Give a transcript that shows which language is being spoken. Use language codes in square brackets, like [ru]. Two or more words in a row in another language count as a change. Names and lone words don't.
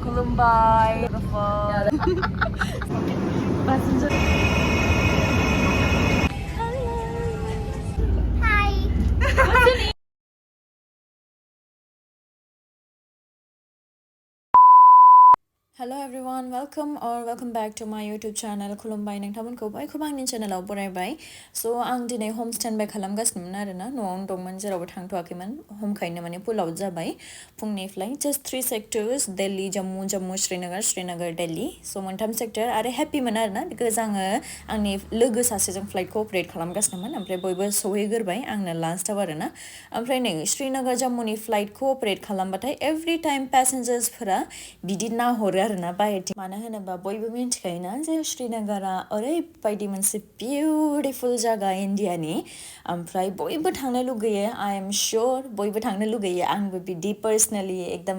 [en] Mumbai. Passenger. Hi. What's your name? Hello everyone, welcome back to my YouTube channel. [brx] खुलुमबाय नोंथांमोनखौ बयखौबो आंनि चेनेलाव बरायबाय. So आं दिनै [en] home standby [brx] खालामगासिनोमोन आरोना न'आवनो दंमोन जेरावबो थांथ'वाखैमोन. homkhaiनो माने पुलाव जाबाय फुंनि फ्लाइट [en] just 3 sectors [brx] दिल्ली जम्मू श्रीनगर दिल्ली. So मोनथाम सेक्टर आरो हेपीमोन आरोना बिकज आङो आंनि लोगो सासेजों फ्लाइटखौ अपारेट खालामगासिनोमोन ओमफ्राय बयबो सहैग्रोबाय आंनो लास्टआव आरोना. ओमफ्राय नै श्रीनगर जम्मुनि फ्लाइटखौ अपारेट खालामबाथाय [en] every time [brx] पेसेन्जार्सफोरा बिदि नाहरो आरोना बाहेरथिं मानो होनोबा बयबो मिन्थिखायोना जे श्रीनगरा ओरैबायदि मोनसे बिउटिफुल जायगा इन्डियानि ओमफ्राय बयबो थांनो लुगैयो [en] I am sure [brx] बयबो थांनो लुगैयो आंबो बिदि पार्सनेलि एकदम